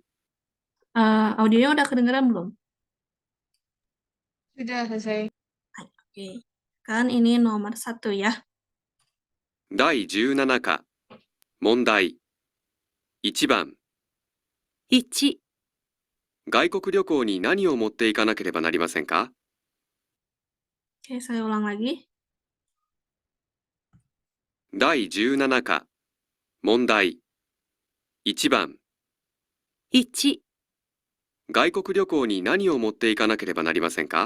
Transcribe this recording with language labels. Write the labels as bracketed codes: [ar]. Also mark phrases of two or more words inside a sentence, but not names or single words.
[id] Audionya udah kedengeran belum? Sudah selesai. Oke. Kan ini nomor 1 ya. [ja] 第17課、問題。1番、 1、外国旅行に何を持っていかなければなりませんか？ [id] Oke, saya ulang lagi. [ja] 第17課、問題。1番、 1、外国旅行に何を持っていかなければなりませんか？